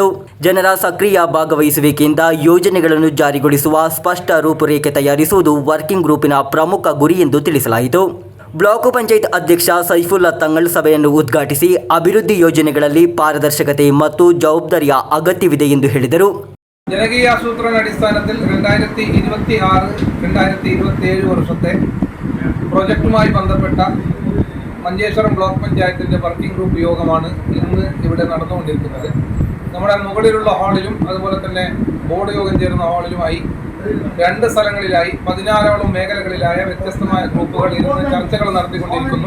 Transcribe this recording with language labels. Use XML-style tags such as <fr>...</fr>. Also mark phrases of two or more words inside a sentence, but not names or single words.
<kn>ಜನರ ಸಕ್ರಿಯ ಭಾಗವಹಿಸುವಿಕೆಯಿಂದ ಯೋಜನೆಗಳನ್ನು ಜಾರಿಗೊಳಿಸುವ ಸ್ಪಷ್ಟ ರೂಪುರೇಖೆ ತಯಾರಿಸುವುದು</kn> <en>working group</en> <kn>ಪ್ರಮುಖ ಗುರಿ ಎಂದು ತಿಳಿಸಲಾಯಿತು. ಬ್ಲಾಕ್ ಪಂಚಾಯತ್ ಅಧ್ಯಕ್ಷ ಸೈಫುಲ್ಲಾ ತಂಗಳ್ ಸಭೆಯನ್ನು ಉದ್ಘಾಟಿಸಿ ಅಭಿವೃದ್ಧಿ ಯೋಜನೆಗಳಲ್ಲಿ ಪಾರದರ್ಶಕತೆ ಮತ್ತು ಜವಾಬ್ದಾರಿಯ ಅಗತ್ಯವಿದೆ ಎಂದು ಹೇಳಿದರು.</kn> <ml>ജനകീയ ആസൂത്രണ അടിസ്ഥാനത്തിൽ 2026-2027 വർഷത്തെ പ്രോജക്റ്റുമായി ബന്ധപ്പെട്ട മഞ്ചേശ്വരം ബ്ലോക്ക് പഞ്ചായത്തിൻ്റെ</ml> <en>working group</en> <ml>യോഗമാണ് ഇന്ന് ഇവിടെ നടന്നുകൊണ്ടിരിക്കുന്നത്. നമ്മുടെ മുകളിലുള്ള ഹാളിലും അതുപോലെ തന്നെ ബോർഡ് യോഗം ചേരുന്ന ഹാളിലുമായി രണ്ട് സ്ഥലങ്ങളിലായി 16ഓളം മേഖലകളിലായ വ്യത്യസ്തമായ ഗ്രൂപ്പുകൾ ഇരുന്ന് ചർച്ചകൾ നടത്തിക്കൊണ്ടിരിക്കുന്നു.</ml>